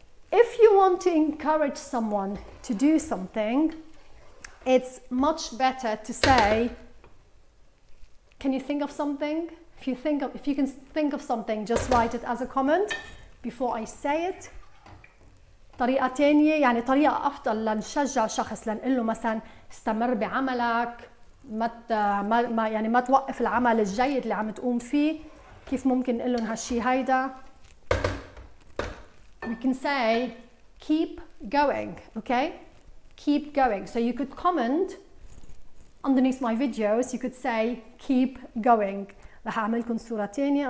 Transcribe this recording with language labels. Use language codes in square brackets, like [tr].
[en] If you want to encourage someone to do something, it's much better to say, can you think of something? If you can think of something, just write it as a comment before I say it. [ar] طريقة تانية، يعني طريقة أفضل لنشجع شخص، لنقول له مثلا استمر بعملك، ما توقف العمل الجيد اللي عم تقوم فيه. كيف ممكن نقول لهم هالشي هيدا؟ [en] We can say keep going, okay? Keep going. So you could comment underneath my videos, you could say keep going. [ar] رح أعمل لكم صورة تانية.